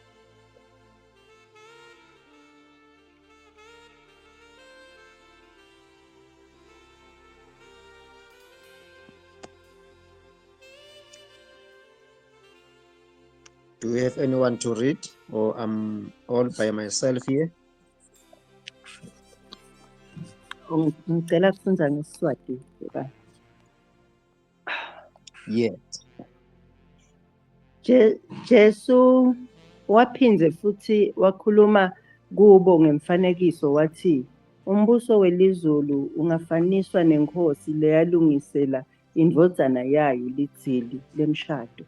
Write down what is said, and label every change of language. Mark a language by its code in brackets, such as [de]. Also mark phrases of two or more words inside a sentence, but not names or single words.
[en] Do we have anyone to read, or I'm all by myself here? [ss] Ngicela kufunza ngeSiswati baba. [en] Yes. [ss] Jesu waphindze futhi wakhuluma kubo ngemfanekiso wathi, umbuso welizulu ungafaniswa nenkosi leyalungisela indvodzana yayo lidzili lemshado.